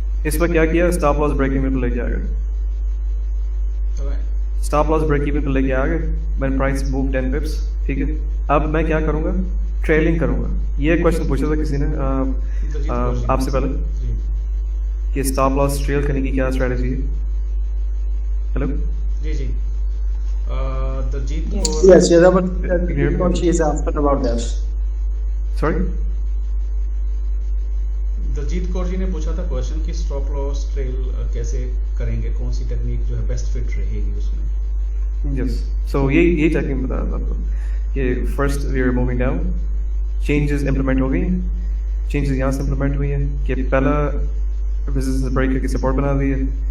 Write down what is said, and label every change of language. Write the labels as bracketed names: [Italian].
[Hindi] इस पर क्या किया, स्टॉप लॉस ब्रेक इवन पर लेके आ गए, स्टॉप लॉस ब्रेक इवन पर लेके आ गए, मैंने प्राइस मूव 10 पिप्स, ठीक है। अब मैं क्या करूँगा, ट्रेलिंग करूँगा। ये क्वेश्चन पूछा था किसी ने आपसे पहले कि स्टॉप लॉस ट्रेल करने की क्या स्ट्रेटजी है। Hello ji the Jeet [English] yes but she is asking about that. Sorry, [Hindi] Daljit Kaur ji ने पूछा था क्वेश्चन कि स्टॉप लॉस ट्रेल कैसे करेंगे, कौन सी टेक्निक जो है बेस्ट फिट रहेगी उसमें। यस, सो ये टेक्निक बता रहा था आपको कि first we are moving down, changes implement हो गई हैं, चेंजेस यहाँ से इंप्लीमेंट हुई हैं कि पहला रेजिस्टेंस ब्रेक करके सपोर्ट बना दी है,